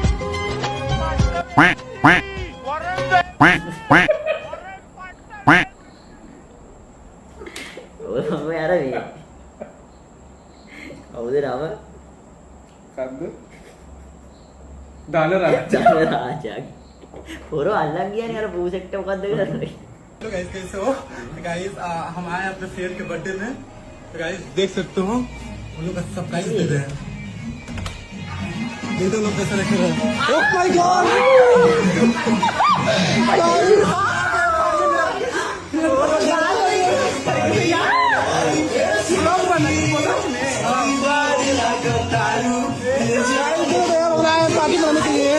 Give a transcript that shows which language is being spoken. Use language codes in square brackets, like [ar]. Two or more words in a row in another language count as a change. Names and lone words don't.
[si] ඔය මම අර මේ කවුද නම? කද්ද? ධනරාජ. ධනරාජ. පොරෝ අල්ලන් ගියානේ අර පූසෙක්ට මොකද්ද කරන්නේ? [hi] तो गाइस कैसे हो? गाइस हम आए अपने फ्रेंड के बर्थडे में. तो गाइस देख सकते हो उन लोग का सरप्राइज दे रहे हैं. ये तो लोग कैसे रख रहे हैं. [en] Oh my God. [hi] पार्टी मनाने के लिए.